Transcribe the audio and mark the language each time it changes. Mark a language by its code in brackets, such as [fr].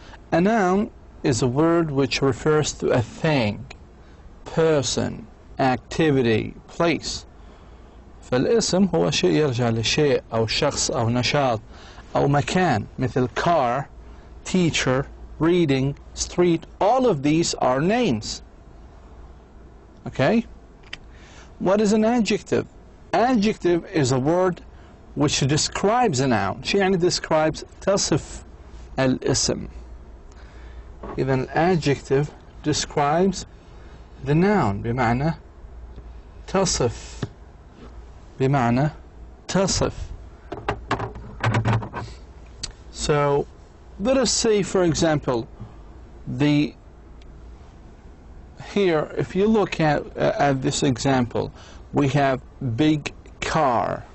[en] A noun is a word which refers to a thing, person, activity, place. [ar] فالاسم هو شيء يرجع لشيء أو شخص أو نشاط أو مكان, مثل [en] car, teacher, reading, street. All of these are names. Okay? What is an adjective? Adjective is a word which describes a noun. [ar] شيء يعني describes, تصف الاسم. إذن [en] adjective describes the noun, [ar] بمعنى تصف. بمعنى تصف. [en] So let us say, for example, here, if you look at this example, we have big car.